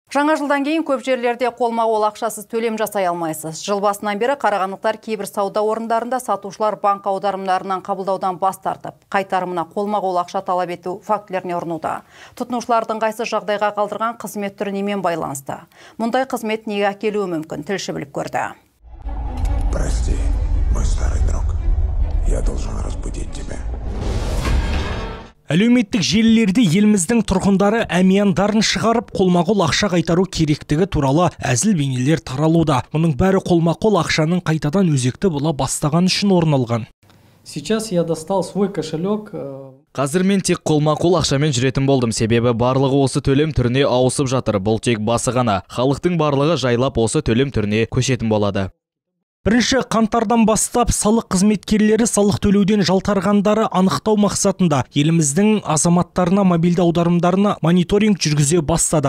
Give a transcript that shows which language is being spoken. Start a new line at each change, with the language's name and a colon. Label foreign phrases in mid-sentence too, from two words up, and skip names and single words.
Kazakh: Жаңа жылдан кейін көп жерлерде қолма-қол ақшасыз төлем жасай алмайсыз. Жыл басынан бері қарағандылықтар кейбір сауда орындарында сатушылар банк аударымдарынан қабылдаудан бас тартып, қайтарымына қолма-қол ақша талап ету фактілеріне ұрынуда. Тұтынушылардың қайсы жағдайға қалдырған қызмет түрі немен байланысты? Мұндай қызмет неге әкелуі мүмкін? Тілші біліп көрді.
Russian: Прости, мой старый друг. Я должен разбудить тебя.
Kazakh: Әлеуметтік желілерде еліміздің тұрғындары әмияндарын шығарып қолма-қол ақша қайтару керектігі туралы әзіл бейнелер таралуда. Мұның бәрі қолма-қол ақшаның қайтадан өзекті бола бастаған үшін орын алған.
Russian: Сейчас я достал свой кошелек.
Kazakh: Қазір мен тек қолма-қол ақшамен жүретін болдым, себебі барлығы осы төлем түріне ауысып жатыр. Бұл тек басы ғана. Халықтың барлығы жайлап осы төлем түріне көшетін болады. Бірінші қаңтардан бастап салық қызметкерлері салық төлеуден жалтарғандары анықтау мақсатында еліміздің азаматтарына мобильді аударымдарына мониторинг жүргізе бастады.